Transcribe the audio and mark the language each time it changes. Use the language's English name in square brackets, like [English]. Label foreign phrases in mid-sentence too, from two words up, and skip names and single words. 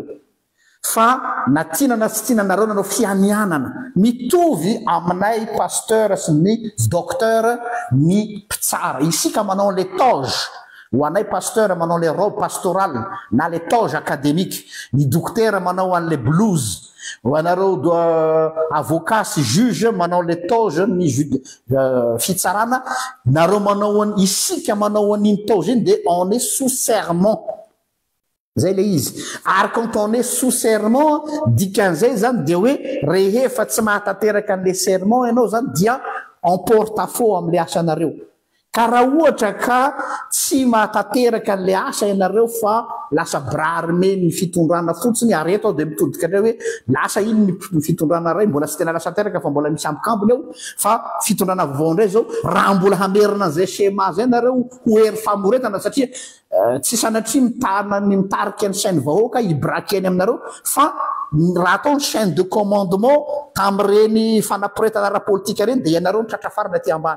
[Malagasy] Fa na tiana na tsy tiana nareo nanao fianianana mitovy aminay pasteur sy ny docteur ny mpitsara isika manao [French] les toges [Malagasy] ho anay pasteur manao [French] le robe pastorale [Malagasy] na [French] le toge académique, [Malagasy] ny docteur manao an' [French] le blouse, [Malagasy] ho anareo avocat sy juge manao le toge ny fitsarana, nareo manao isika manao an'iny toge iny de [French] on est sous serment. [Malagasy] Zay le izy. Ary [French] quand on est sous serment, [Malagasy] dikan'izay zany de hoe rehefa tsy mahatanteraka an'le serment ianao zany dia [French] en porte-à-faux [Malagasy] am'le asanareo. Ka raha ohatra ka tsy mahatanteraka an'le asa ianareo fa lasa brarime ny fitondrana fotsiny, ary eto de mitodika andreo hoe lasa iny ny fitondrana ray mbola tsy tena lasa teraka fa mbola misy ambikambony eo, fa fitondrana vaovao ndray zao raha mbola hamerina an'izay schéma zay nareo ho hery famoretana, satria tsy sanatria mitarika ny chaîne vahoaka hibraqueny aminareo, fa raha atao ny [French] chaîne de commandement [Malagasy] tam'ireny fanaporetana ara-politika reny de ianareo ny tratra farana aty ambany.